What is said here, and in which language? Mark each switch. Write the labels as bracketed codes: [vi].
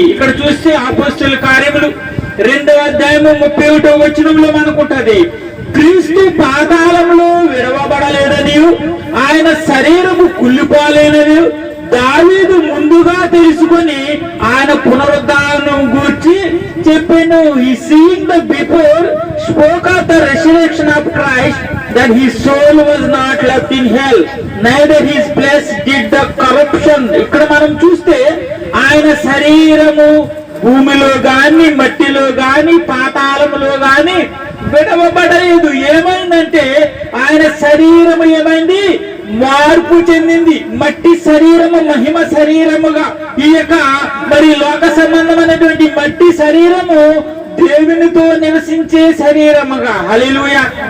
[te] ఇక్కడ చూస్తే అపొస్తలుల కార్యములు 2వ అధ్యాయము 31వ వచనంలో మనకుంటది, క్రీస్తు పాతాళంలో విడవబడలేదని, ఆయన శరీరము కుళ్ళిపోలేనని దావీదు ముందుగా తెలుసుకొని ఆయన పునరుద్ధానం గూర్చి చెప్పాను. [en] He seeing the before spoke of the resurrection of Christ, that his soul was not left in hell, neither his flesh did the corruption. [te] ఇక్కడ మనం చూస్తే ఆయన శరీరము భూమిలో గాని, మట్టిలో గాని, పాతాళములో గాని విడవబడలేదు. ఏమైందంటే ఆయన శరీరము ఏమైంది? మార్పు చెందింది. మట్టి శరీరము మహిమ శరీరముగా, ఈ యొక్క మరి లోక సంబంధమైనటువంటి మట్టి శరీరము దేవునితో నివసించే శరీరముగా. హల్లెలూయా.